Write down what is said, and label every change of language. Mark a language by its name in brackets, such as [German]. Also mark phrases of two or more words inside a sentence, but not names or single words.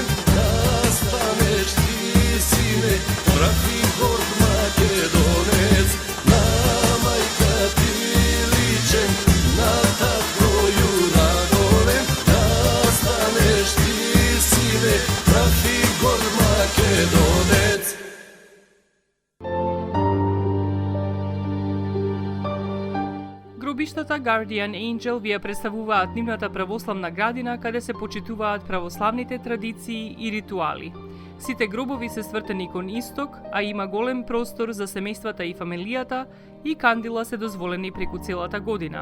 [Macedonian] Да станеш ти, сине, прави горд Македонец. На мајка ти личе, на татко јуна голем. Да станеш ти, сине, прави горд Македонец. Гробиштата Guardian Angel ви ја представуваат нивната православна градина каде се почитуваат православните традиции и ритуали. Сите гробови се свртени кон исток, а има голем простор за семејствата и фамилијата и кандила се дозволени преку целата година.